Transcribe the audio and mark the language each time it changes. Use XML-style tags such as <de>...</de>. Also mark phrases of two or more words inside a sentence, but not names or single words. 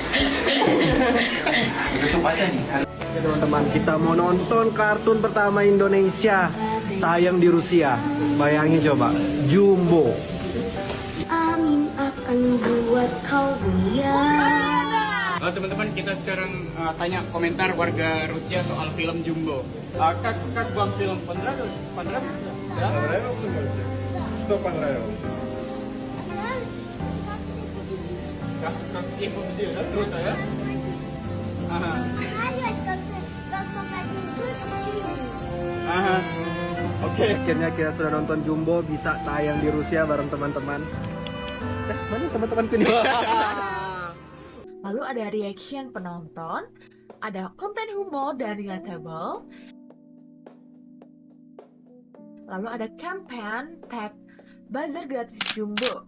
<id>Oke teman-teman, kita mau nonton kartun pertama Indonesia tayang di Rusia. Bayangin coba, Jumbo. Angin akan buat kau goyang. Halo teman-teman, kita sekarang tanya komentar warga Rusia soal film Jumbo.</id> <ru>Как вам film? Понравился? Да? Понравился мультик? Что понравилось? Как им победили, да? Круто, да? Ага. Ага.</ru> <id>Oke. Akhirnya kita sudah nonton Jumbo, bisa tayang di Rusia bareng teman-teman. Mana teman-temanku nih? Lalu ada reaction penonton, ada konten humor dan relatable. Lalu ada</id> <en>campaign tag buzzer</en> <id>gratis Jumbo.</id>